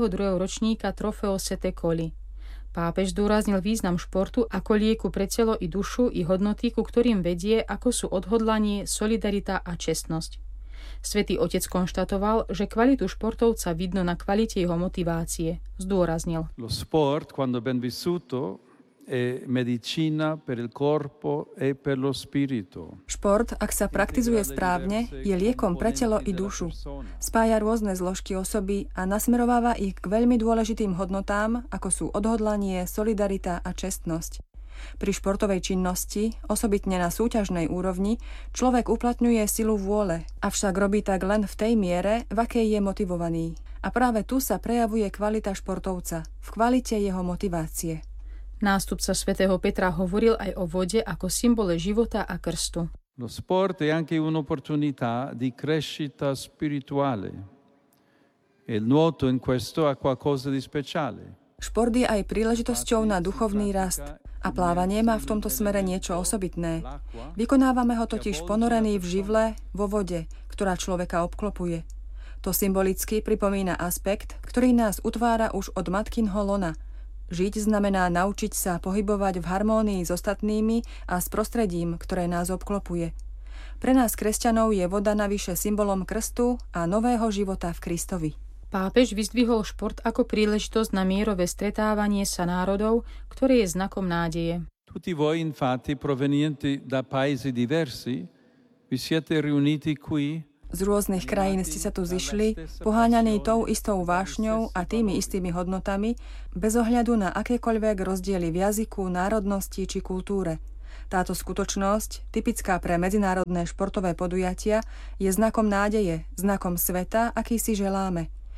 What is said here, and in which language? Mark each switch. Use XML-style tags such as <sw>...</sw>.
<sk>ročníka Trofeo Sete Coli. Pápež zdôraznil význam športu ako lieku pre telo i dušu i hodnoty, ku ktorým vedie, ako sú odhodlanie, solidarita a čestnosť. Svätý otec konštatoval, že kvalitu športovca vidno na kvalite jeho motivácie. Zdôraznil.</sk> <it>Lo sport, quando ben vissuto, è medicina per il corpo e per lo spirito.</it> <sk>Šport, ak sa praktizuje správne, je liekom pre telo i dušu. Spája rôzne zložky osoby a nasmerováva ich k veľmi dôležitým hodnotám, ako sú odhodlanie, solidarita a čestnosť. Pri športovej činnosti, osobitne na súťažnej úrovni, človek uplatňuje silu vôle, avšak robí tak len v tej miere, v akej je motivovaný. A práve tu sa prejavuje kvalita športovca, v kvalite jeho motivácie. Nástupca svätého Petra hovoril aj o vode ako symbole života a krstu.</sk> <it>Lo sport è anche un'opportunità di crescita spirituale. Il nuoto in questo ha qualcosa di speciale.</it> <sk>Šport je aj príležitosťou na duchovný rast. A plávanie má v tomto smere niečo osobitné. Vykonávame ho totiž ponorený v živle, vo vode, ktorá človeka obklopuje. To symbolicky pripomína aspekt, ktorý nás utvára už od matkynho lona. Žiť znamená naučiť sa pohybovať v harmónii s ostatnými a s prostredím, ktoré nás obklopuje. Pre nás kresťanov je voda navyše symbolom krstu a nového života v Kristovi. Pápež vyzdvihol šport ako príležitosť na mierové stretávanie sa národov, ktoré je znakom nádeje.</sk> <it>Tutti voi infatti provenienti da paesi diversi, vi siete riuniti qui.</it> <sk>Z rôznych krajín ste sa tu zišli, poháňaní tou istou vášňou a tými istými hodnotami, bez ohľadu na akékoľvek rozdiely v jazyku, národnosti či kultúre. Táto skutočnosť, typická pre medzinárodné športové podujatia, je znakom nádeje, znakom sveta, aký si želáme.</sk>